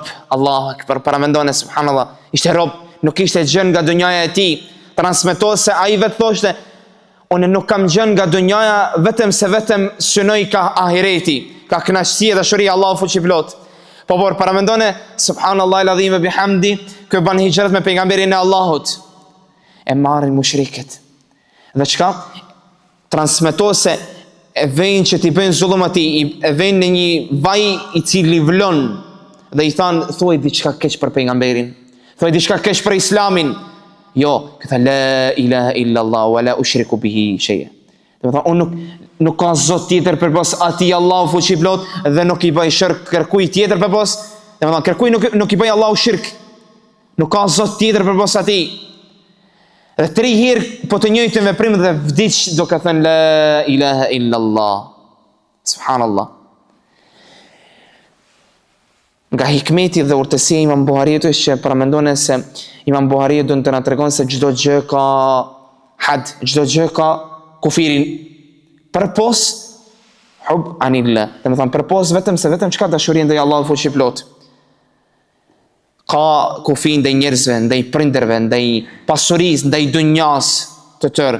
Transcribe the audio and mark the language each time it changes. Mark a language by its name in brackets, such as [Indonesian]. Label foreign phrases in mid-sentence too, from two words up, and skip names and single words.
[Arabic] الله أكبر, [Albanian] para mendoni subhanallah, ishte rob, nuk ishte gjën nga dunjaja e tij. Transmetohet se ai vetë thoshte, unë nuk kam gjën nga dunjaja vetëm synoj ka ahireti, ka kënaqësia dhe dashuria Allahu fuqiplot. Por para mendoni [Arabic] سبحان الله العظيم وبحمده, [Albanian] kë bën hijrat me pejgamberin e Allahut. E marrin mushrikët. Dhe çka? Transmetohet se e vejnë që t'i bëjnë zullum atij, e vejnë në një vaj i cili vlon dhe i than, thuaj diçka keq për pejgamberin, thuaj diçka keq për islamin. Jo, këtha [Arabic] لا إله إلا الله ولا أشرك به شيئا. [Albanian] Dhe thonë, unë nuk ka zot tjetër përpos atij Allahu fuqiplot dhe nuk i bëj shirk kërkuj tjetër përpos. Dhe thonë, kërkuj nuk i bëj Allahu shirk. Nuk ka zot tjetër përpos atij. Dhe 3 herë po të njëjtën veprim dhe vdiq duke thënë [Arabic] لا إله إلا الله. [Albanian] Subhanallah. Nga hikmeti dhe urtësia Imam Buhariut është që paramendone se Imam Buhariut do të na tregon se çdo gjë ka had, çdo gjë ka kufirin përpos [Arabic] حب الله. [Albanian] Do të thonë përpos vetëm çka dashuria ndaj Allahut fuqiplot. Ka kufin ndaj njerëzve, ndaj prindërve, ndaj pasurisë, ndaj dunjas të tërë.